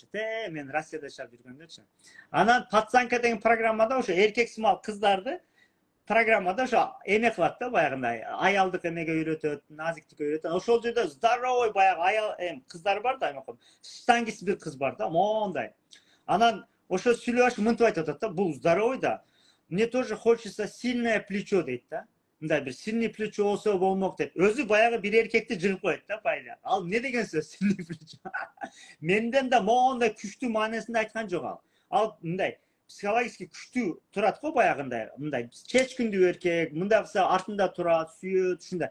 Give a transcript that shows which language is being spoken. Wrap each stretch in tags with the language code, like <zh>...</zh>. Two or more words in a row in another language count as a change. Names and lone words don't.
<ky>Мен Россияда жашап жүргөндөрчү. Анан пацанка деген программада ошо эркек сымал кыздарды программада ошо эме кылат да, баягындай аялдык эмеге үйрөтөт, назиктикке үйрөтөт. Ошол жерде здоровый баягы аял кыздар бар да, штангист бир кыз бар да, мондай. Анан ошо сүйлөшүп мынтип айтып атат да, бул здоровый да.</ky> <ru>Мне тоже хочется сильное плечо</ru> <ky>дейт да. Мындай бир</ky> <ru>сильный плечо</ru> <ky>болсо болмок дейт. Өзү баягы бир эркекти жыгып коет да, пайда. Ал не деген сөз,</ky> <ru>сильный плечо?</ru> <ky>Менден да мондай күчтүү маанисинде айткан жок ал. Ал мындай психологически күчтүү турат го баягындай, мындай чечкиндүү эркек, мындай кылса артында турат, сүйөт, ушундай.</ky>